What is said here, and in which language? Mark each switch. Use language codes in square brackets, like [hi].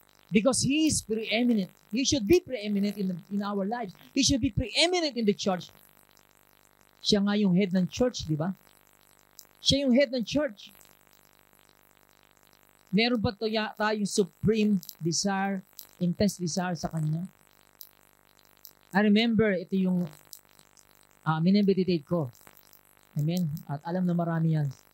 [en] Because He is preeminent. He should be preeminent in our lives. He should be preeminent in the church. [tl] Siya nga yung head ng church, di ba? Siya yung head ng church. Meron ba tayong [en] supreme desire, intense desire [tl] sa Kanya? [en] I remember, [tl] ito yung minimeditate ko. Amen? At alam na marami yan.